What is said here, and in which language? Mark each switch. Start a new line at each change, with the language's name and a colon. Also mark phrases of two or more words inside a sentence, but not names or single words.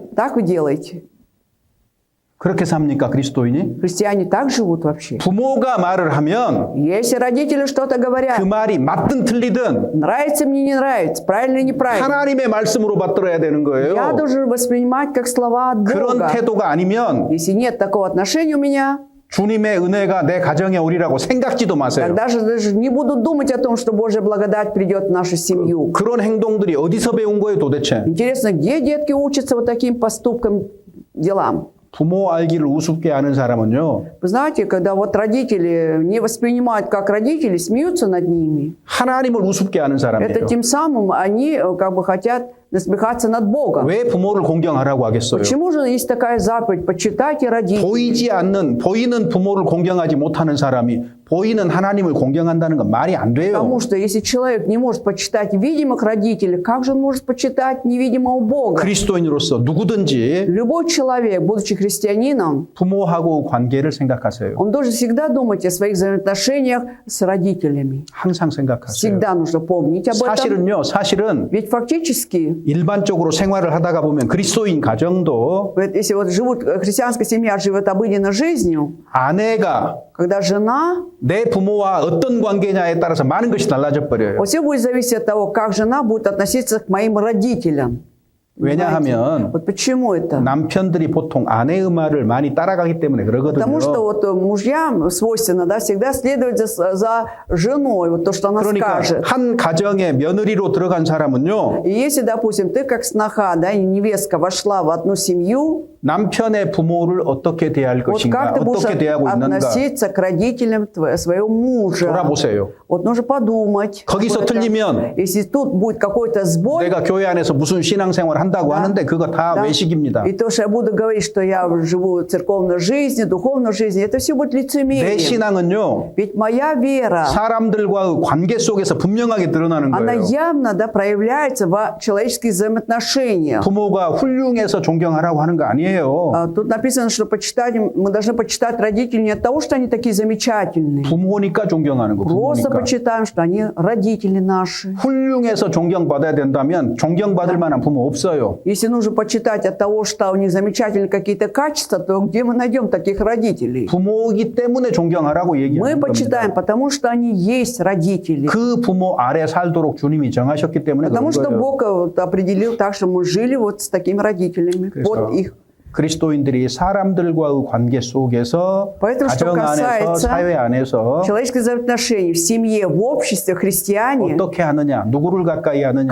Russian: Так вы делаете?
Korean: 그렇게 삽니까 그리스도인이?
Russian: Христиане так живут вообще?
Korean: 부모가 말을 하면
Russian: Если родители что-то
Korean: 그
Russian: говорят,
Korean: 말이 맞든 틀리든
Russian: нравится мне, не нравится, правильно или неправильно,
Korean: 하나님의 말씀으로 받들어야 되는
Russian: я
Korean: 거예요.
Russian: должен воспринимать как слова от
Korean: 그런
Russian: Бога.
Korean: 태도가 아니면
Russian: Если нет такого отношения у меня,
Korean: 주님의 은혜가 내 가정에 오리라고 생각지도 마세요.
Russian: тогда же даже не буду думать о том, что Божья благодать придет в нашу семью.
Korean: 그런 행동들이 어디서 배운 거예요 도대체?
Russian: Интересно, где детки учатся вот таким поступкам, делам?
Korean: 부모 알기를 우습게 하는 사람은요.
Russian: Вы знаете, когда вот родители не воспринимают как родители, смеются над ними,
Korean: 하나님을 우습게 하는 사람이에요.
Russian: это тем самым они как бы хотят насмехаться над Богом.
Korean: 왜 부모를 공경하라고 하겠어요?
Russian: Почему же есть такая заповедь? Почитайте родителей.
Korean: 보이는 부모를 공경하지 못하는 사람이 보이는 하나님을 공경한다는 건 말이 안 돼요.
Russian: Потому что если человек не может почитать видимых родителей, как же он может почитать невидимого Бога?
Korean: 그리스도인으로서 누구든지
Russian: Любой человек, будучи христианином,
Korean: 부모하고 관계를 생각하세요.
Russian: он должен всегда думать о своих взаимоотношениях с родителями.
Korean: 항상 생각하세요.
Russian: Всегда нужно помнить об этом.
Korean: 사실은
Russian: Ведь фактически,
Korean: 일반적으로 생활을 하다가 보면 그리스도인 가정도
Russian: если вот живут, христианская семья живет обыденной жизнью,
Korean: 아내가
Russian: когда жена,
Korean: 내 부모와 어떤 관계냐에 따라서 많은 것이 달라져 버려요.
Russian: все будет зависеть от того, как жена будет относиться к моим родителям.
Korean: 왜냐하면
Russian: Вот почему это?
Korean: 남편들이 보통 아내의 말을 많이 따라가기 때문에 그러거든요.
Russian: Потому что вот мужьям свойственно, да, всегда следовать за женой, вот то, что она
Korean: 그러니까
Russian: скажет.
Korean: 한 가정의 며느리로 들어간 사람은요.
Russian: И если, допустим, ты как сноха, да, и невестка вошла в одну семью,
Korean: 남편의 부모를 어떻게 대할
Russian: вот
Korean: 것인가,
Russian: как ты будешь
Korean: 어떻게 대하고 있는가
Russian: относиться к родителям своего мужа?
Korean: 돌아보세요.
Russian: Вот нужно подумать.
Korean: 거기서 틀리면
Russian: Если тут будет какой-то сбой,
Korean: 내가 교회 안에서 무슨 신앙생활 한다고 하는데 그거 다
Russian: да,
Korean: 외식입니다.
Russian: и то, что я буду говорить, что я живу церковной жизнью, духовной жизнью, это все будет
Korean: 내
Russian: лицемерием.
Korean: 신앙은요.
Russian: Ведь моя вера,
Korean: 사람들과의 관계 속에서 분명하게 드러나는
Russian: она
Korean: 거예요.
Russian: явно, да, проявляется в человеческих взаимоотношениях.
Korean: 부모가 훌륭해서 존경하라고 하는 거 아니에요.
Russian: Тут написано, что почитать, мы должны почитать родителей не от того, что они такие замечательные.
Korean: 부모니까 존경하는 거.
Russian: Просто
Korean: 부모니까.
Russian: почитаем, что они родители наши.
Korean: 훌륭해서 존경받아야 된다면 존경받을 만한 부모 없어요.
Russian: Если нужно почитать от того, что у них замечательные какие-то качества, то где мы найдем таких родителей?
Korean: 부모이기 때문에 존경하라고
Russian: Мы
Korean: 얘기하는
Russian: почитаем,
Korean: 겁니다.
Russian: потому что они есть родители.
Korean: 그 부모 아래 살도록 주님이 정하셨기 때문에
Russian: Потому
Korean: 그런
Russian: что
Korean: 거예요.
Russian: Бог вот определил так, что мы жили вот с такими родителями.
Korean: 그래서
Russian: Вот их.
Korean: 그리스도인들이 사람들과의 관계 속에서
Russian: Поэтому, что
Korean: 가정 안에서
Russian: касается
Korean: 사회 안에서
Russian: человеческих взаимоотношений в семье, в обществе, христиане,
Korean: 어떻게 하느냐, 누구를 가까이 하느냐